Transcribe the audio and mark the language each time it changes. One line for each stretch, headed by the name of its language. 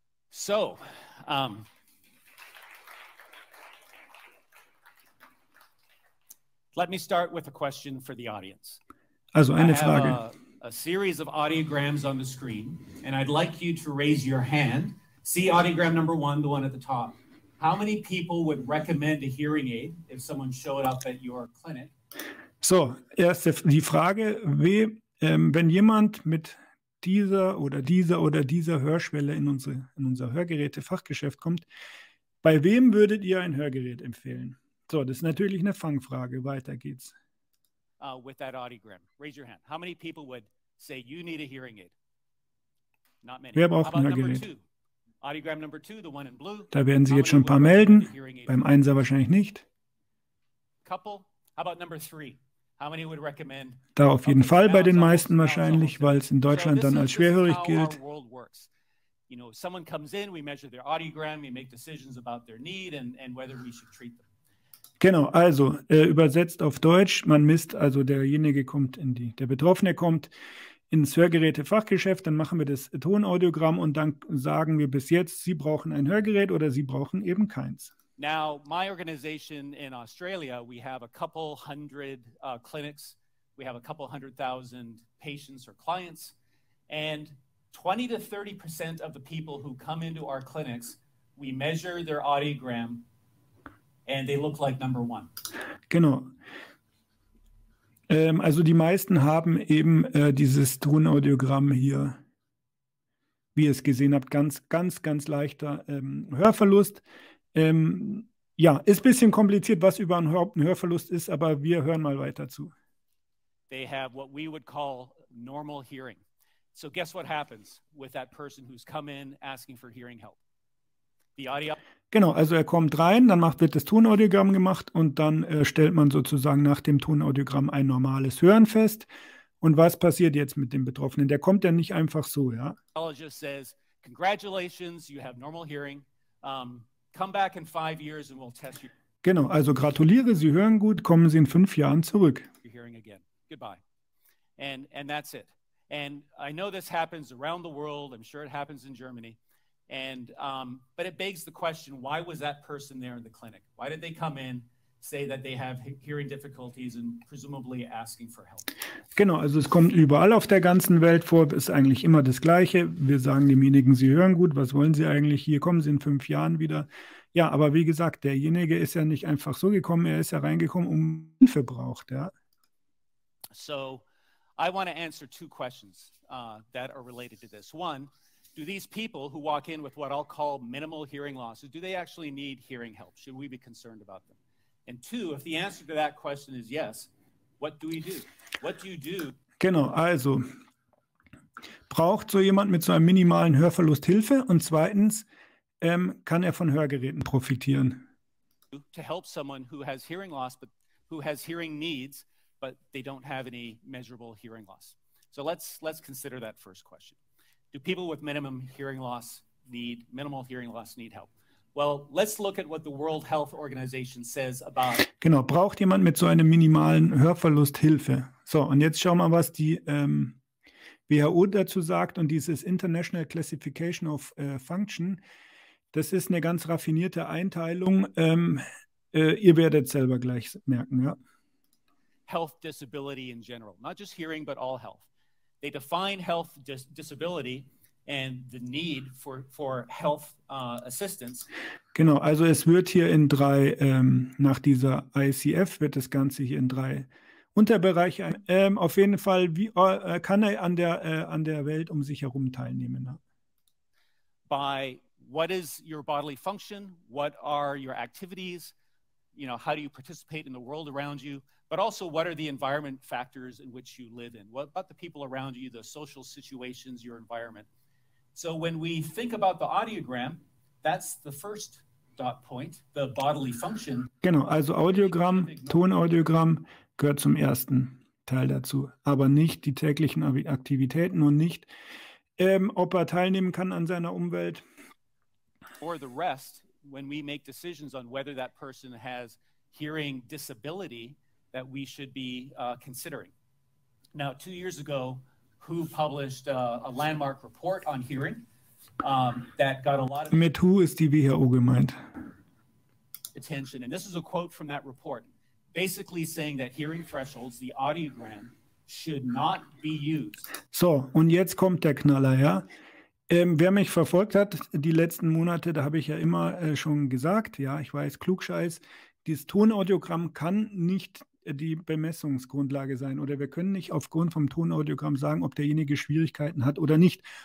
English: So, let me start with a question for the audience.
German: Also eine
English: I
German: Frage.
English: have a series of audiograms on the screen, and I'd like you to raise your hand. See audiogram number 1, the one at the top. How many people would recommend a hearing aid if someone showed up at your clinic?
German: So, erst die Frage, wenn jemand mit dieser Hörschwelle in unser Hörgeräte-Fachgeschäft kommt, bei wem würdet ihr ein Hörgerät empfehlen? So, das ist natürlich eine Fangfrage. Weiter geht's.
English: With that audiogram, raise your hand. How many people would say you need a hearing aid? Not many.
German: Wer braucht ein Hörgerät?
English: Audiogram number 2, the one in blue.
German: Da werden sich jetzt schon ein paar melden. Beim Einser wahrscheinlich nicht.
English: Couple. How about number 3? How many would recommend?
German: Da auf jeden Fall bei den meisten wahrscheinlich, weil es in Deutschland dann als schwerhörig gilt.
English: You know, someone comes in, we measure their audiogram, we make decisions about their need and whether we should treat them.
German: Genau, also übersetzt auf Deutsch, man misst, also der Betroffene kommt ins Hörgeräte-Fachgeschäft, dann machen wir das Tonaudiogramm und dann sagen wir bis jetzt, Sie brauchen ein Hörgerät oder Sie brauchen eben keins.
English: Now, my organization in Australia, we have a couple hundred clinics. We have a couple 100,000 patients or clients. And 20 to 30% of the people who come into our clinics, we measure their audiogram and they look like number 1.
German: Genau. Also die meisten haben eben dieses Tonaudiogramm hier, wie ihr es gesehen habt, ganz leichter Hörverlust. Ja, ist ein bisschen kompliziert, was überhaupt ein Hörverlust ist, aber wir hören mal weiter zu.
English: They have what we would call normal hearing. So guess what happens with that person who's come in asking for hearing help? The audio.
German: Genau, also er kommt rein, dann wird das Tonaudiogramm gemacht und dann stellt man sozusagen nach dem Tonaudiogramm ein normales Hören fest. Und was passiert jetzt mit dem Betroffenen? Der kommt ja nicht einfach so, ja?
English: Says, congratulations, you have normal hearing. Come back in 5 years and we'll test you.
German: Genau, also gratuliere, Sie hören gut, kommen Sie in 5 Jahren zurück.
English: You're hearing again. Goodbye. And that's it. And I know this happens around the world. I'm sure it happens in Germany. And but it begs the question, why was that person there in the clinic? Why did they come in, say that they have hearing difficulties and presumably asking for help?
German: Genau, also es kommt überall auf der ganzen Welt vor, ist eigentlich immer das Gleiche. Wir sagen demjenigen, Sie hören gut, was wollen Sie eigentlich? Hier kommen Sie in 5 Jahren wieder. Ja, aber wie gesagt, derjenige ist ja nicht einfach so gekommen, er ist ja reingekommen, um Hilfe braucht, ja.
English: So I want to answer two questions that are related to this. One, do these people who walk in with what I'll call minimal hearing losses, do they actually need hearing help? Should we be concerned about them? And two, if the answer to that question is yes, what do we do? What do you do?
German: Genau, also braucht so jemand mit so einem minimalen Hörverlust Hilfe? Und zweitens, kann er von Hörgeräten profitieren?
English: To help someone who has hearing loss, but who has hearing needs, but they don't have any measurable hearing loss. So let's consider that first question. Do people with minimal hearing loss need help? Well, let's look at what the World Health Organization says about.
German: Genau, braucht jemand mit so einem minimalen Hörverlust Hilfe? So, und jetzt schauen wir mal, was die WHO dazu sagt. Und dieses International Classification of Function, das ist eine ganz raffinierte Einteilung. Ihr werdet selber gleich merken, ja.
English: Health disability in general, not just hearing, but all health. They define health disability and the need for health assistance.
German: Genau, also es wird hier in drei, nach dieser ICF wird das Ganze hier in drei Unterbereiche. Auf jeden Fall, wie kann er an der Welt um sich herum teilnehmen? Ne?
English: By what is your bodily function? What are your activities? You know, how do you participate in the world around you? But also, what are the environment factors in which you live in? What about the people around you, the social situations, your environment? So when we think about the audiogram, that's the first dot point, the bodily function.
German: Genau, also Audiogramm, Tonaudiogramm gehört zum ersten Teil dazu, aber nicht die täglichen Aktivitäten und nicht, ob er teilnehmen kann an seiner Umwelt.
English: For the rest, when we make decisions on whether that person has hearing disability, that we should be considering. Now, 2 years ago, WHO published a landmark report on hearing that got a lot of
German: Mit WHO ist die WHO gemeint.
English: Attention, and this is a quote from that report, basically saying that hearing thresholds, the audiogram, should not be used.
German: So, und jetzt kommt der Knaller, ja. Wer mich verfolgt hat, die letzten Monate, da habe ich ja immer schon gesagt, ja, ich weiß, Klugscheiß, dieses Tonaudiogramm kann nicht die Bemessungsgrundlage sein oder wir können nicht aufgrund vom Tonaudiogramm sagen, ob derjenige Schwierigkeiten hat oder nicht.